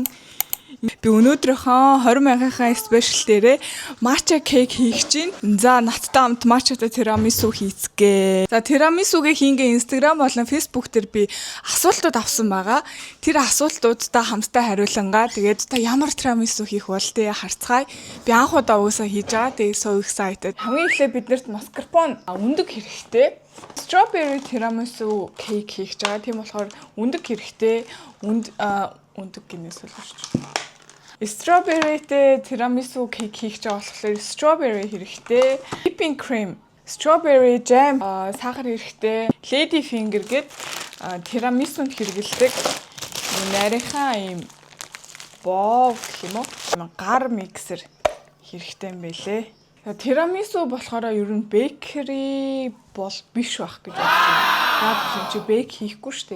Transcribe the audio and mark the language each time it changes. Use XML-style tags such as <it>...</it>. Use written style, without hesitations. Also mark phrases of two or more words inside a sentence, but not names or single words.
<mn>Би өнөөдрийнхөө 20,000-ийн спешиал дээрээ матча кейк хийх чинь. За надтай хамт матчатай тирамису хийцгээ. За тирамисугийн хийнгээ Instagram болон Facebook дээр би асуултууд авсан байгаа. Тэр асуултуудаа хамтдаа хариулангаа. Тэгээд та ямар тирамису хийх бол тээ харцгаая. Би анх удаа уусаа хийж байгаа.</mn> <en>Тэгээд so excited.</en> <mn>Хамгийн эхлээд биднэрт маскарпоне өндөг хэрэгтэй.</mn> <en>Strawberry tiramisu</en> <mn>кейк хийж байгаа. Тийм болохоор өндөг хэрэгтэй. Өндөг гинээс боловч.</mn> <en>Strawberryтэй tiramisu</en> <mn>кейк хийж байгаа болохоор strawberry хэрэгтэй.</mn> <en>Whipping cream, strawberry jam,</en> <mn>сахар хэрэгтэй.</mn> <en>Lady finger</en> <mn>гээд tiramisунд хэрэгэлдэг. Нарийнхаа ийм боо гэх юм уу? Гар миксер хэрэгтэй юм байлээ. Тирамису болохоор ер нь бейкери бол биш байх гэж бодсон. Яг чи бейк хийхгүй штэ.</mn>